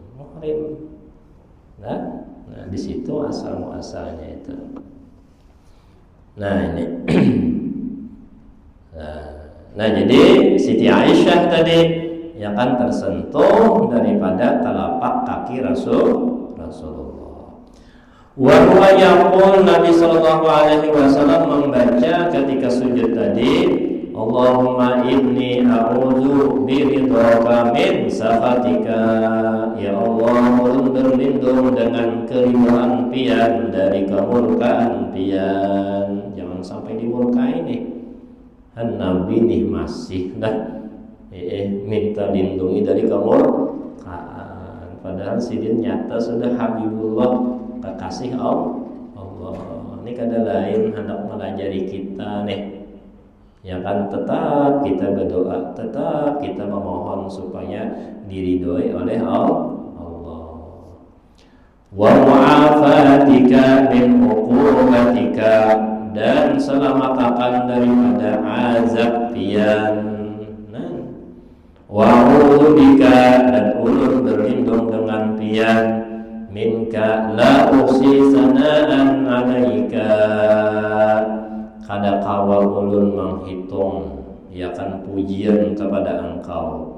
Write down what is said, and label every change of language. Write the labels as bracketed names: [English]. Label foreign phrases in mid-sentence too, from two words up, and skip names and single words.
[Indonesian] Nah di situ asal muasalnya itu. Nah ini. Nah jadi Siti Aisyah tadi yang kan tersentuh daripada telapak kaki Rasulullah. [Arabic] وهو يقول, [Indonesian] Nabi sallallahu alaihi wasallam membaca ketika sujud tadi, [Arabic] اللهم إني أعوذ برضاك من سخطك. [Banjar] Ya Allah, ulun berlindung dengan keridhaan pian dari kemurkaan pian. [Indonesian] Jangan sampai dimurkai nih. Nabi nih masih dah minta lindungi dari kemurkaan. Padahal Sidin nyata sudah Habibullah, kekasih Allah. Ini kada lain hendak melajari kita nih. Ya kan, tetap kita berdoa, tetap kita memohon supaya diridhoi oleh Allah. [Arabic] ومعافاتك من عقوبتك, [Indonesian] dan selamatkan daripada azab pian. [Arabic] وأعوذ بك, [Indonesian] dan ulun berlindung dengan pian, [Arabic] منك لا أحصي ثناء عليك, [Indonesian] kada kawal ulun menghitung ya kan pujian kepada engkau.